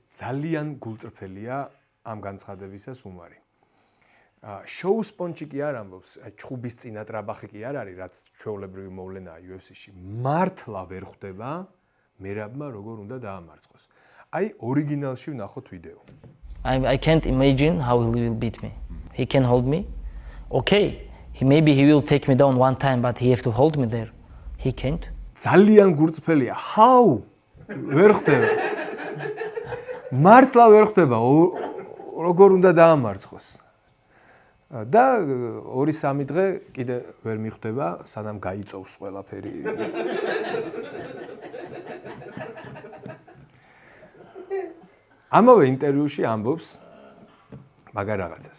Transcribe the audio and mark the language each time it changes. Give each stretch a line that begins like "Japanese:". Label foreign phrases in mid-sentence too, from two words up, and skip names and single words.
Georgian: ძალიან გულწრფელია ამ განცხადებისას უმარი. შოუ სპონჩი კი არ ამბობს, ჩხუბის წინა ტრაბახი კი არ არის, რაც ჩვეულებრივი მოვლენაა UFC-ში. მართლა ვერ ხვდება მერაბმა როგორ უნდა დაამარცხოს. აი, ორიგინალში ვნახოთ ვიდეო.
English: I can't imagine how he will beat me. He can hold me. Okay, maybe he will take me down one time, but he have to hold me there. He can't.
Georgian: ძალიან გულწრფელია. How? ვერ ხვდება. მართლა ვერ ხვდება როგორ უნდა დაამარცხოს. და 2-3 დღე კიდე ვერ მიხვდება, სანამ გაიწოვს ყველაფერი. ამავე ინტერვიუში ამბობს მაგარ რაღაცას.